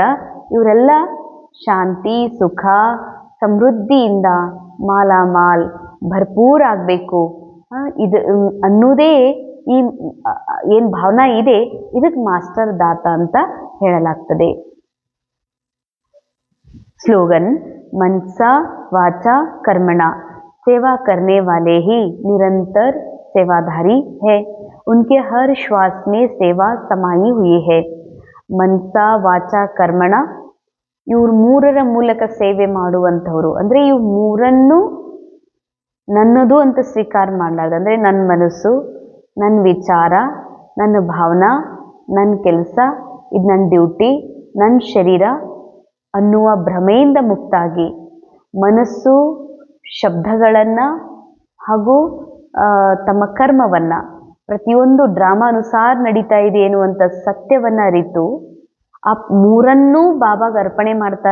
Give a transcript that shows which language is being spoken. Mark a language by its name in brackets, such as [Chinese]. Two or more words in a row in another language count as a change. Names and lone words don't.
[Kannada] ಇವರೆಲ್ಲ ಶಾಂತಿ ಸುಖ ಸಮೃದ್ಧಿಯಿಂದ [Hindi] मालामाल भरपूर [Kannada] ಆಗಬೇಕು ಇದು ಅನ್ನೋದೇ ಈ ಏನು ಭಾವನಾ ಇದೆ, ಇದಕ್ಕೆ ಮಾಸ್ಟರ್ ದಾತ ಅಂತ ಹೇಳಲಾಗ್ತದೆ. [Hindi] स्लोगन मनसा वाचा कर्मणा सेवा करने वाले ही निरंतर सेवाधारी है, उनके हर श्वास में सेवा समाई हुई है. [Kannada] मनसा ವಾಚಾ ಕರ್ಮಣ, ಇವ್ರು ಮೂರರ ಮೂಲಕ ಸೇವೆ ಮಾಡುವಂಥವ್ರು. ಅಂದ್ರೆ ಇವ್ ಮೂರನ್ನು ನನ್ನದು ಅಂತ ಸ್ವೀಕಾರ ಮಾಡಲಾರ್ದು, ಅಂದ್ರೆ ನನ್ನ ಮನಸ್ಸು, ನನ್ನ ವಿಚಾರ, ನನ್ನ ಭಾವನಾ, ನನ್ನ ಕೆಲಸ, ಇದು ನನ್ನ ಡ್ಯೂಟಿ, ನನ್ನ ಶರೀರ ಅನ್ನುವ ಭ್ರಮೆಯಿಂದ ಮುಕ್ತಾಗಿ ಮನಸ್ಸು ಶಬ್ದಗಳನ್ನು ಹಾಗೂ ತಮ್ಮ ಕರ್ಮವನ್ನ ಪ್ರತಿಯೊಂದು ಡ್ರಾಮಾ ಅನುಸಾರ ನಡೀತಾ ಇದೆ ಎನ್ನುವಂಥ ಸತ್ಯವನ್ನ ಅರಿತು ಆ ಮೂರನ್ನೂ ಬಾಬಾಗ ಅರ್ಪಣೆ ಮಾಡ್ತಾರ.